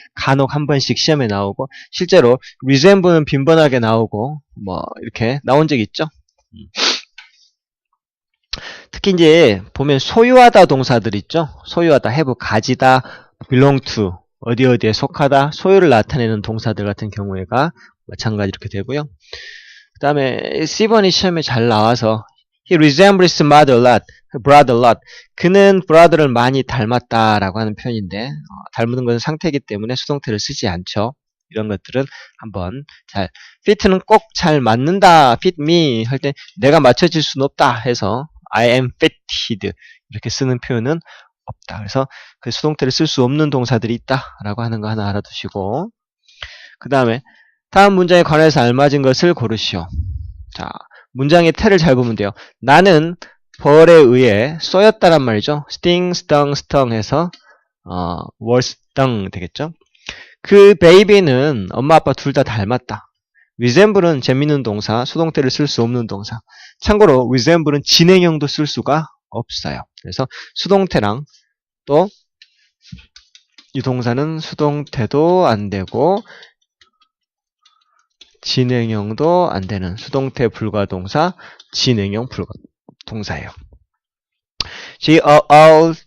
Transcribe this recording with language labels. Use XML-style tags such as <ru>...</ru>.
<ko>간혹 한 번씩 시험에 나오고 실제로 resemble는 빈번하게 나오고 뭐 이렇게 나온 적이 있죠. 특히 이제 보면 소유하다 동사들 있죠. 소유하다, have, 가지다, belong to, 어디에 속하다, 소유를 나타내는 동사들 같은 경우에가 마찬가지 이렇게 되고요. 그 다음에 C번이 시험에 잘 나와서</ko> <en>He resembles mother a lot, brother a lot.</en> <ko>그는 brother를 많이 닮았다라고 하는 표현인데 닮은 것은 상태이기 때문에 수동태를 쓰지 않죠. 이런 것들은 한번 잘 fit는 꼭 잘 맞는다,</ko> <en>fit me</en> <ko>할 때 내가 맞춰질 수는 없다 해서</ko> <en>I am fitted</en> <ko>이렇게 쓰는 표현은 없다. 그래서 그 수동태를 쓸 수 없는 동사들이 있다라고 하는 거 하나 알아두시고 그 다음에 다음 문장에 관해서 알맞은 것을 고르시오. 자, 문장의 태를 잘 보면 돼요. 나는 벌에 의해 쏘였다란 말이죠.</ko> <en>sting, stung, stung</en> <ko>해서</ko> <en>was stung</en> <ko>되겠죠. 그 베이비는 엄마 아빠 둘 다 닮았다. resemble은 재밌는 동사, 수동태를 쓸 수 없는 동사. 참고로 resemble은 진행형도 쓸 수가 없어요. 그래서 수동태랑 또 이 동사는 수동태도 안 되고 진행형도 안 되는 수동태 불가 동사, 진행형 불가 동사예요. J.R.R.</ko>